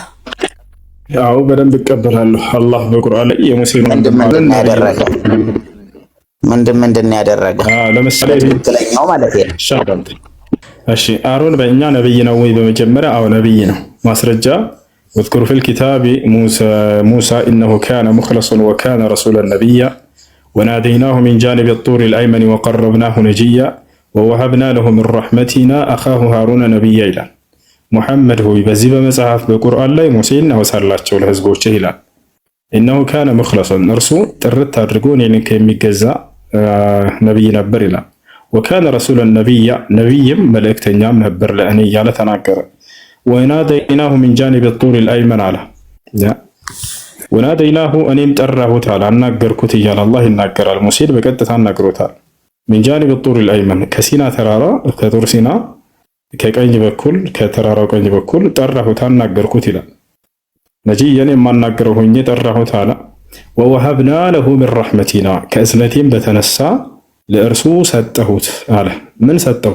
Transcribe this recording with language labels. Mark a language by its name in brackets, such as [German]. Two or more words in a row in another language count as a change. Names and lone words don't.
[Amharic] ያው በደንብ እቀበላለሁ። አላህ በቁርአን ላይ የሙሴን ምንድን ያደረገ ለምሳሌ ትክክለኛው ማለት ነው። እሺ አሮን በእኛ ነብይ ነው ወይ? በመጀመሪያ አዎ ነብይ ነው። ማስረጃ [Arabic] ወذكر في الكتاب موسى إنه كان مخلصا وكان رسولا نبيا وناديناه من جانب الطور الأيمن وقربناه نجيا ووهبنا له من رحمتنا أخاه هارون نبيا [Amharic] ይላል። ሙሐመድ ሆይ በዚህ በመጽሐፍ በቁርአን ላይ ሙሴን አወሳላቸው ለህዝቦች ይላል። [Arabic] إنه كان مخلصا [Amharic] እርሱ ጥርት አድርጎ እኔን ከሚገዛ ነብይ ነበር ይላል። [Arabic] وكان رسولا نبيا [Amharic] ነብይም መልእክተኛም ነበር ለእኔ እያለ ተናገረ። [Arabic] وناديناه من جانب الطور الأيمن [Amharic] አለ። ወናደይናሁ እኔም ጠራሁት አለ፣ አናገርኩት እያለ አላህ ይናገራል። ሙሴን በቀጥታ አናግሮታል። [Arabic] من جانب الطور الأيمن [Amharic] ከሲና ተራራ ከጡር ሲና ከቀኝ በኩል ከተራራው ቀኝ በኩል ጠራሁት አናገርኩት ይላል። ነጂየን የማናገረው ሆኜ ጠራሁት አለ። [Arabic] ووهبنا له من رحمتنا [Amharic] ከእዝነቴም በተነሳ ለእርሱ ሰጠሁት አለ። ምን ሰጠው?